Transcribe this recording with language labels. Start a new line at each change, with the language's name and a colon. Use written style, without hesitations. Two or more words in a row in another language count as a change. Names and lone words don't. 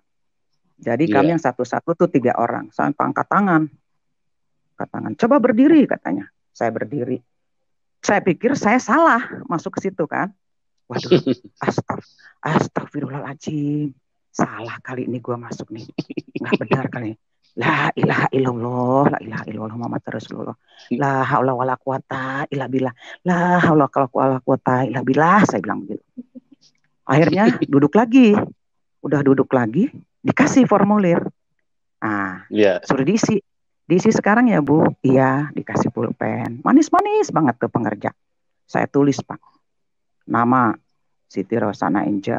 Indonesian: Jadi kami yang satu-satu tuh 3 orang. Saya angkat tangan. Coba berdiri katanya. Saya berdiri. Saya pikir saya salah masuk ke situ kan. Waduh, astagfirullahaladzim. Salah kali ini gue masuk nih. Nggak benar kali.
Arabic: لا إله إلا الله لا إله إلا الله محمد رسول الله. لا حول ولا قوة إلا بالله. لا حول ولا قوة إلا بالله,
Indonesian: saya bilang begitu. Akhirnya duduk lagi. Udah duduk lagi, dikasih formulir. Nah, suruh diisi. Diisi sekarang ya Bu? Iya, dikasih pulpen. Manis-manis banget tuh pengerja. Saya tulis Pak. Nama Siti Rosana Angel.